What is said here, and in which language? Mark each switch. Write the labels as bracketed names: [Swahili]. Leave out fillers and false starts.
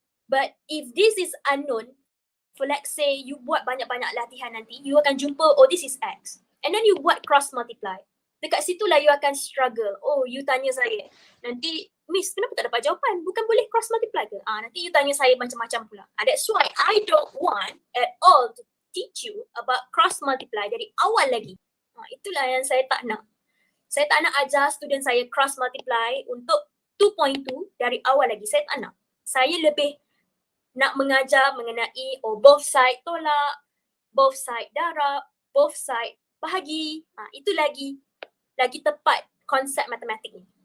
[English] But if this is unknown, for let's say you [Malay] buat banyak-banyak latihan nanti, [English] you [Malay] akan jumpa, [English] oh this is x. And then you buat cross multiply. [Malay] Dekat situlah [English] you akan struggle. [Malay] Oh, you tanya saya, nanti, Miss, kenapa tak dapat jawapan? Bukan boleh cross multiply ke? Nanti you tanya saya macam-macam pula. [English] That's why I don't want at all to teach you about cross multiply [Malay] dari awal lagi. Itulah yang saya tak nak. Saya tak nak ajar student saya cross multiply untuk 2.2 dari awal lagi. Saya tak nak. Saya lebih nak mengajar mengenai both side tolak, both side darab, both side bahagi. Itu lagi tepat konsep matematik ni.